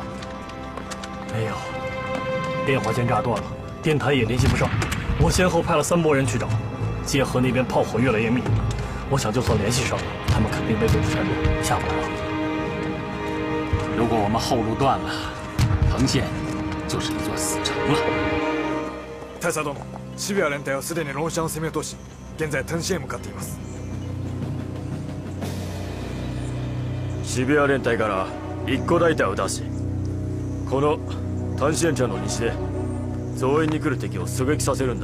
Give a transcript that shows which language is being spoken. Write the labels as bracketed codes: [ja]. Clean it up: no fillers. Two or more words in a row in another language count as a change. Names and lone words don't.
[zh] 没有，电话线炸断了，电台也联系不上。我先后派了3拨人去找，界河那边炮火越来越密，我想就算联系上了，他们肯定被鬼子缠住，下不来了。如果我们后路断了，藤县就是一座死城了。 [ja] 大佐殿、渋谷連隊はすでに龍山を攻め落とし、現在藤县へ向かっています。渋谷連隊から1個大隊を出し、この丹子園町の西で増援に来る敵を狙撃させるんだ。